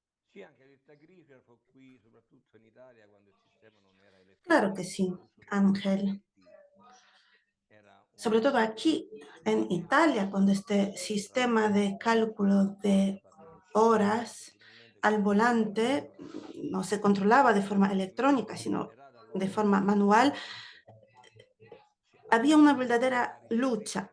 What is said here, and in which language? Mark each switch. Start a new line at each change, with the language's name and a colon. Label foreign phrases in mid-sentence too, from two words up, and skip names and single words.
Italian: Sì, anche il tachigrafo qui, soprattutto in Italia, quando il sistema non era
Spanish: Claro que
Italian: elettronico,
Spanish: sí,
Italian: ma l'uso dei
Spanish: Ángel.
Italian: pacchetti era
Spanish: Sobre todo
Italian: un
Spanish: aquí en
Italian: problema
Spanish: Italia, cuando este sistema de cálculo de horas
Italian: finalmente
Spanish: al volante no se controlaba de forma electrónica, sino de forma manual, había una verdadera lucha.